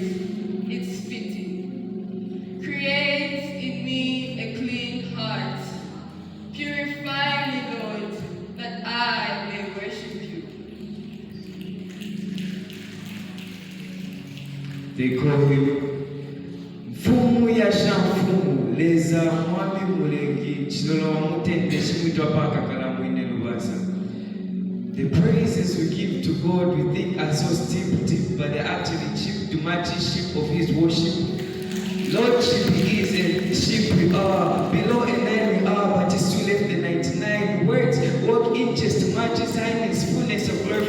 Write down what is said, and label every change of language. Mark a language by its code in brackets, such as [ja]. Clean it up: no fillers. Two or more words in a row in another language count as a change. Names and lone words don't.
[en] It's fitting. Create in me a clean heart. Purify me, Lord, that I may worship you. They call him [bem] Mfumu ya Shamfumu, Leza Mwami Mulengi, Chilolo Mutende Shimito Paka Kalamuine Lubasa. [en] The praises we give to God we think are so steep, but they're actually cheap to majesty of His worship. Lordship He is and sheep we are. Below a 9 we are, but He still left the 99. Words walk in just majesty, highness, fullness of glory.